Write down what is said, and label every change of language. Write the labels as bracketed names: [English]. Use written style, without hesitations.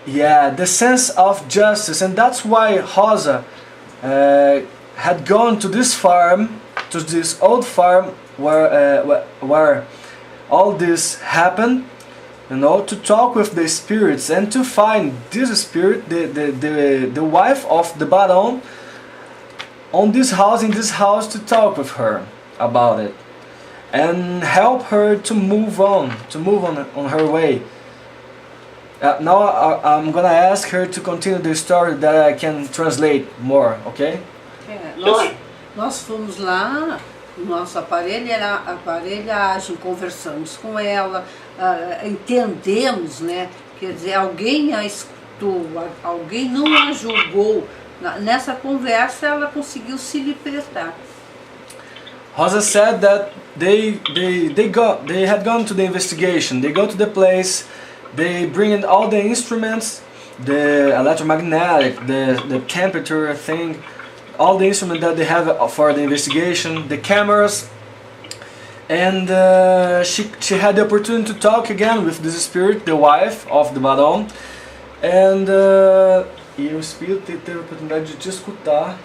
[English] Yeah, the sense of justice, and that's why Rosa had gone to this farm, to this old farm where all this happened, you know, to talk with the spirits and to find this spirit, the wife of the Baron, in this house to talk with her about it and help her to move on her way. Now I'm gonna ask her to continue the story that I can translate more, okay? [Portuguese] Nós fomos lá, nossa aparelhagem, conversamos com ela, entendemos, né? Quer dizer, alguém a escutou, alguém não a julgou. Nessa conversa ela conseguiu se libertar. [English] Rosa said that they had gone to the investigation. They go to the place. They bring in all the instruments, the electromagnetic, the temperature thing, all the instruments that they have for the investigation, the cameras, and she had the opportunity to talk again with this spirit, the wife of the Baron, and [Portuguese] e o espírito teve a oportunidade de te escutar.